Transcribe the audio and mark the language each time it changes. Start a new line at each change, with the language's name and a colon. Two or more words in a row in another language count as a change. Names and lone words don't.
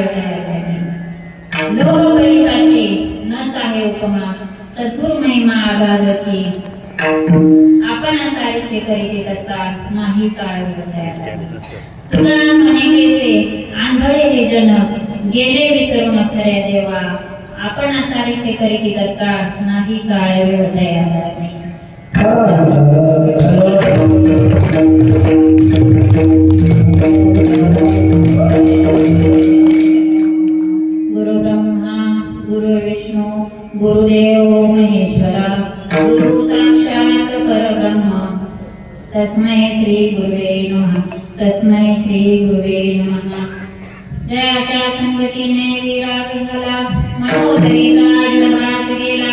Marathi: लोक परिसाची न साहे उपमा सद्गुरु महिमा आगाधाची आपण सारे करीत तत्काळ नाही काळ तुकाराम म्हणे केसे आंधळे हे जन गेले विसरून खऱ्या देवा आपण सारे करीत तत्काळ नाही काळ दया
Sanskrit: गुरु ब्रह्मा गुरु विष्णु गुरुदेव महेश्वरा गुरु साक्षात परब्रह्म तस्मै श्री गुरुवे नमः तस्मै श्री गुरुवे नमः।
Marathi: जयाच्या संगतीने विराग झाला मनोदरीचा जडभास गेला